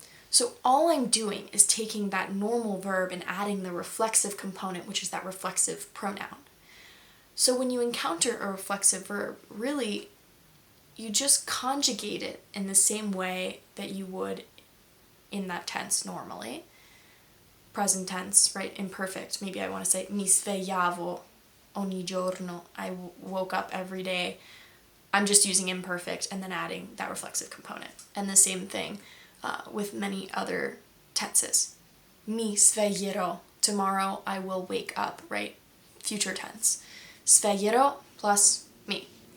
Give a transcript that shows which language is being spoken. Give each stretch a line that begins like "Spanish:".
English: So all I'm doing is taking that normal verb and adding the reflexive component, which is that reflexive pronoun. So when you encounter a reflexive verb, really, you just conjugate it in the same way that you would in that tense normally. Present tense, right? Imperfect. Maybe I want to say
Italian: mi svegliavo ogni giorno.
English: I woke up every day. I'm just using imperfect and then adding that reflexive component. And the same thing with many other tenses.
Italian: Mi sveglierò.
English: Tomorrow I will wake up, right? Future tense. Sveglierò plus mi.